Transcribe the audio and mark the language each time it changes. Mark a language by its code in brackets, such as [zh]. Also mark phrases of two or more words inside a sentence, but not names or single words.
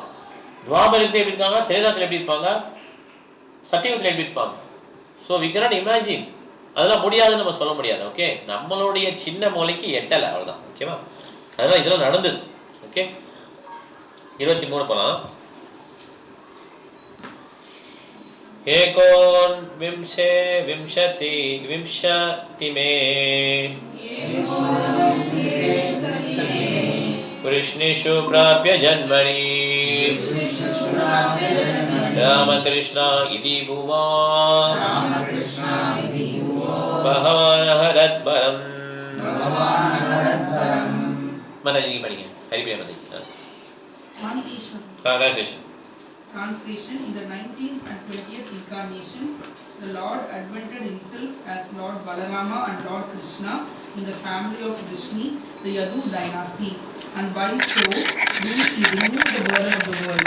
[ta] துவாபரத்துல எப்படி இருக்காங்க, திரேதாத்துல எப்படி இருப்பாங்க, சத்தியத்துல எப்படி இருப்பாங்க? [en] So we cannot imagine. [ta] அதெல்லாம் முடியாதுன்னு நம்ம சொல்ல முடியாது. ஓகே, நம்மளுடைய சின்ன மூளைக்கு எட்டலை, அவ்வளவுதான். ஓகேவா? அதெல்லாம் இதெல்லாம் நடந்தது. ஓகே, 23 போலாம். [sa] एकोन विंशे विंशति विंशति में कृष्णेषु प्राप्य जन्मनि रामकृष्ण इति भुवा भगवान् हरद्भरम् [hi] माताजी की पढ़िए हरिप्रिया माताजी. [en] Translation. In the 19th and 20th incarnations, the Lord advented himself as Lord Balarama and Lord Krishna in the family of Vrishni, the Yadu dynasty, and by so doing he removed the burden of the world.